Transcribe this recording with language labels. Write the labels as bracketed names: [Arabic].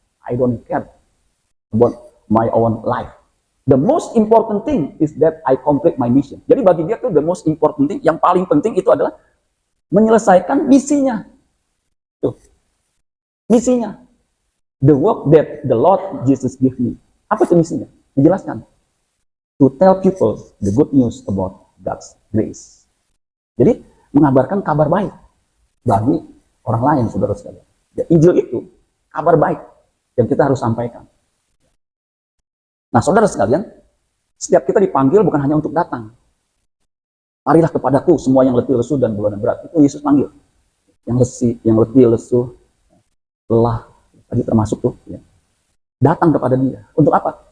[English] I don't care about my own life. The most important thing is that I complete my mission. [Indonesian] Jadi bagi dia tuh [English] the most important thing, [Indonesian] yang paling penting itu adalah menyelesaikan misinya. Tuh. Misinya. [English] The work that the Lord Jesus give me. [Indonesian] Apa itu misinya? Dijelaskan. [English] To tell people the good news about God's grace. [Indonesian] Jadi mengabarkan kabar baik bagi orang lain, saudara sekalian. Ya, Injil itu kabar baik yang kita harus sampaikan. Nah, saudara sekalian, setiap kita dipanggil bukan hanya untuk datang. Marilah kepadaku semua yang letih, lesu, dan beban berat. Itu Yesus panggil. Yang letih, lesu, lelah, tadi termasuk tuh. Ya. Datang kepada dia. Untuk apa?